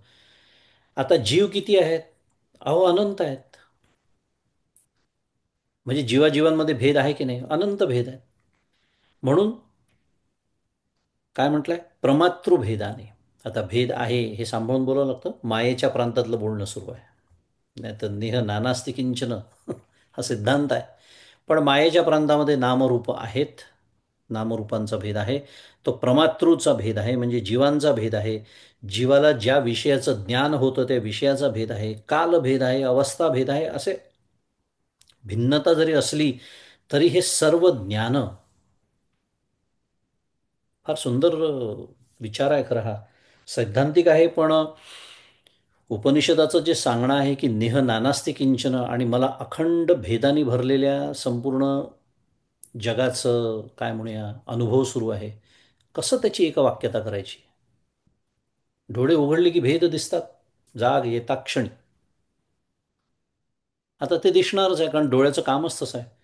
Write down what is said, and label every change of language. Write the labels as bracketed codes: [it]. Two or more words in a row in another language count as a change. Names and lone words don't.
[mr] आता जीव किती आहेत? अहो अनंत आहेत. म्हणजे जीवाजीवांमध्ये भेद आहे की नाही? अनंत भेद आहेत. म्हणून काय म्हटलंय? प्रमातृभेदाने. आता भेद आहे हे सांभाळून बोलावं लागतं. मायेच्या प्रांतातलं बोलणं सुरू आहे. नाही तर [sa] नेह नानास्ति किंचन [mr] हा सिद्धांत आहे. पण मायेच्या प्रांतामध्ये नामरूप आहेत. नामरूपांचा भेद आहे. तो प्रमातृचा भेद आहे, म्हणजे जीवांचा भेद आहे. जीवाला ज्या विषयाचं ज्ञान होतं त्या विषयाचा भेद आहे, कालभेद आहे, अवस्था भेद आहे. असे भिन्नता जरी असली तरी हे सर्व ज्ञान. फार सुंदर विचार आहे खरं हा. सैद्धांतिक आहे, पण उपनिषदाचं जे सांगणं आहे की [sa] नेह नानास्ति किंचन, [mr] आणि मला अखंड भेदानी भरलेल्या संपूर्ण जगाचं काय म्हणूया अनुभव सुरू आहे. कसं त्याची एका वाक्यता करायची? डोळे उघडले की भेद दिसतात, जाग येता क्षणी. आता ते दिसणारच आहे, कारण डोळ्याचं कामच तसं आहे.